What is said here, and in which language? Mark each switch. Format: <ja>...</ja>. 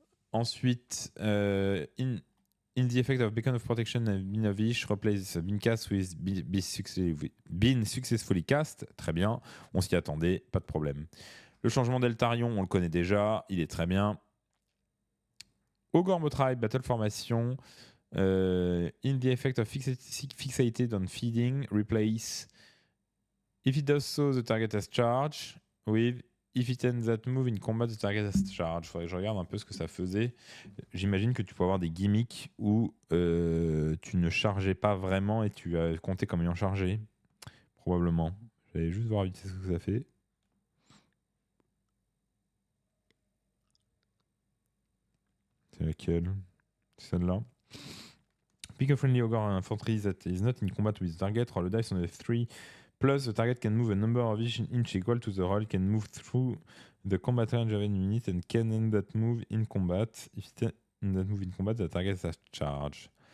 <en>Ensuite, in the effect of Beacon of Protection and Bean of Ish, replace Bean Cast with Bean Successfully Cast.</en> <fr>Très bien, on s'y attendait, pas de problème. Le changement d'Eltarion, on le connaît déjà, il est très bien.</fr> <en>Ogre Motribe, Battle Formation. In the effect of Fixated on Feeding, replace if it does so, the target has charge with if it ends that move in combat, the target has charge.</en> <fr>Faudrait que je regarde un peu ce que ça faisait. J'imagine que tu peux avoir des gimmicks où tu ne chargeais pas vraiment et tu as compté comme ayant chargé. Probablement. J'allais juste voir vite ce que ça fait. C'est laquelle? C'est celle-là.</fr> <en>Pick a friendly ogre infantry that is not in combat with the target. Roll a dice on a 3. Plus, the target can move a number of inch equal to the roll, can move through the combat range of any unit, and can end that move in combat. If it end that move in combat, the target has charge.</en>